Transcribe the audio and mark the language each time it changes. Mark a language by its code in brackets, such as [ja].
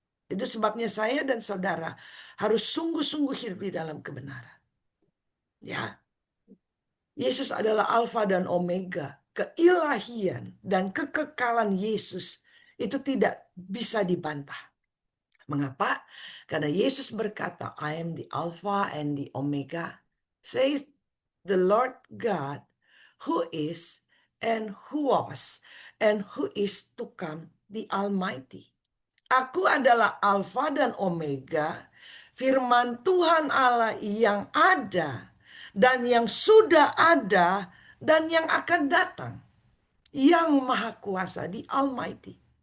[id] Itu sebabnya saya dan saudara harus sungguh-sungguh hidup di dalam kebenaran. Ya, Yesus adalah Alfa dan Omega. Keilahian dan kekekalan Yesus itu tidak bisa dibantah. Mengapa? Karena Yesus berkata, [en] I am the Alpha and the Omega, says the Lord God, who is and who was and who is to come, the Almighty. [id] Aku adalah Alpha dan Omega, firman Tuhan Allah yang ada dan yang sudah ada dan yang akan datang, yang Maha Kuasa, [en] the Almighty.